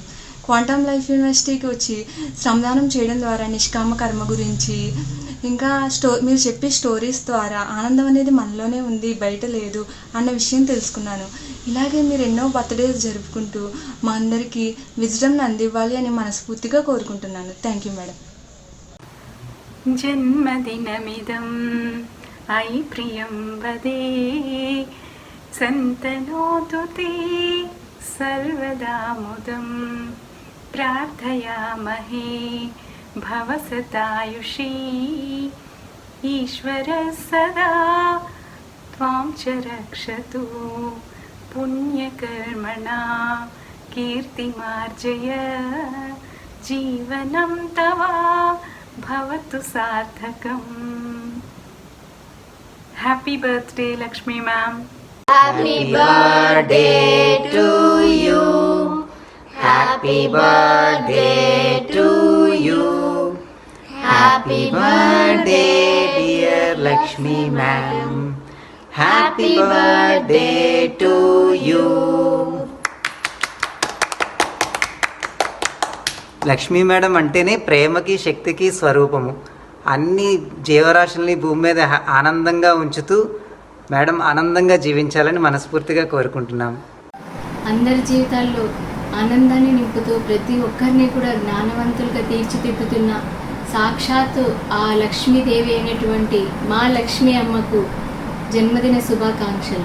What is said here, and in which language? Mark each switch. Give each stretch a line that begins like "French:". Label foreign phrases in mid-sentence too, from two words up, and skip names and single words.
Telugu: క్వాంటమ్ లైఫ్ యూనివర్సిటీకి వచ్చి శ్రమదానం చేయడం ద్వారా నిష్కామ కర్మ గురించి, ఇంకా మీరు చెప్పే స్టోరీస్ ద్వారా ఆనందం అనేది మనలోనే ఉంది, బయట లేదు అన్న విషయం తెలుసుకున్నాను. ఇలాగే మీరు ఎన్నో బర్త్డేస్ జరుపుకుంటూ మా అందరికీ విజ్డమ్ని అందివ్వాలి అని మనస్ఫూర్తిగా కోరుకుంటున్నాను.
English: thank you madam.
Sanskrit: जन्मदिनमिदं अयि प्रियं वदे सन्तनोतु ते सर्वदा मुदं प्रार्थयामहे भवसतायुषी ईश्वरः सदा त्वां च रक्षतु पुण्यकर्मणा कीर्तिमार्जय जीवनं तव भवतु सार्थकम्.
English: Happy birthday, Lakshmi ma'am. Happy birthday to you. Happy birthday to you. Happy birthday, dear Lakshmi ma'am. Happy birthday to you.
Telugu: లక్ష్మీ మేడం అంటేనే ప్రేమకి శక్తికి స్వరూపము. అన్ని జీవరాశుల్ని భూమి మీద ఆనందంగా ఉంచుతూ మేడం ఆనందంగా జీవించాలని మనస్ఫూర్తిగా కోరుకుంటున్నాం. అందరి జీవితాల్లో ఆనందాన్ని నింపుతూ ప్రతి ఒక్కరిని కూడా జ్ఞానవంతులుగా తీర్చిదిద్దుతున్న సాక్షాత్తు ఆ లక్ష్మీదేవి అయినటువంటి మా లక్ష్మీ అమ్మకు జన్మదిన శుభాకాంక్షలు.